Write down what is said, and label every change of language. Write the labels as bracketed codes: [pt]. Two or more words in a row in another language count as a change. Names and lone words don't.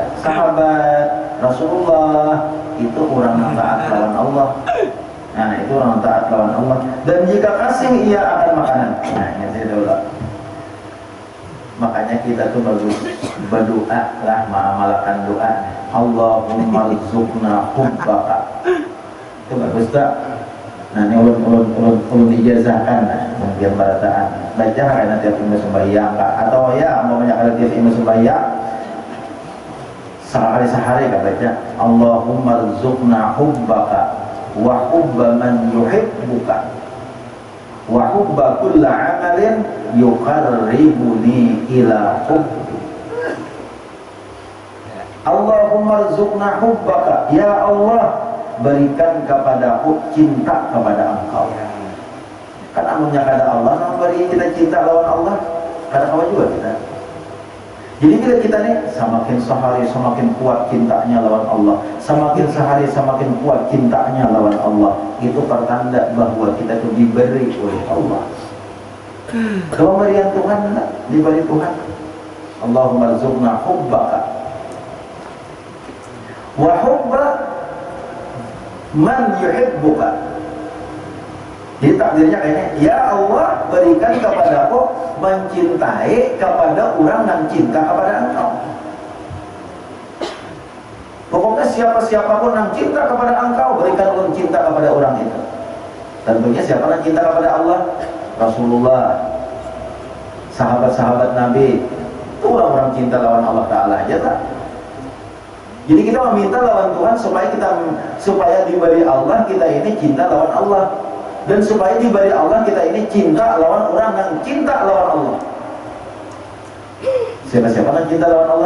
[bjn] Sahabat Rasulullah itu orang yang taat lawan Allah. Nah, itu orang taat lawan Allah. Dan jika kasih ia akan makanan. Nah, ini dulu. Makanya kita tuh bagus berdoa lah, mengamalkan doa. [ar] اللهم ارزقنا حبك. [bjn] Itu bagus tak? Nah, ini ulun ijazahkan biar barataan. Baca karena tiap ilmu sembahyang atau ya umpamanya kalau tiap ilmu sembahyang sehari kan baca [ar] اللهم ارزقنا حبك وحب من يحبك وحب كل عمل يقربني إلى حبي. اللهم ارزقنا حبك, [bjn] ya Allah berikan kepadaku cinta kepada Engkau. Kan amunnya kada Allah, nah beri kita cinta lawan Allah, kada kawan juga kita. Jadi bila kita nih semakin sehari semakin kuat cintanya lawan Allah, semakin sehari semakin kuat cintanya lawan Allah, itu pertanda bahwa kita itu diberi oleh Allah. Pemberian Tuhan diberi Tuhan. [ar] اللهم ارزقنا حبك وحب من يحبك. [bjn] Jadi takdirnya kayaknya, ya Allah berikan kepadaku mencintai kepada orang yang cinta kepada Engkau. Pokoknya siapa-siapapun yang cinta kepada Engkau, berikan ulun cinta kepada orang itu. Tentunya siapa yang cinta kepada Allah? Rasulullah, sahabat-sahabat Nabi, itu orang-orang cinta lawan Allah Ta'ala aja tak? Jadi kita meminta lawan Tuhan supaya diberi Allah kita ini cinta lawan Allah. Dan supaya diberi Allah kita ini cinta lawan orang yang cinta lawan Allah. Siapa-siapa yang cinta lawan Allah?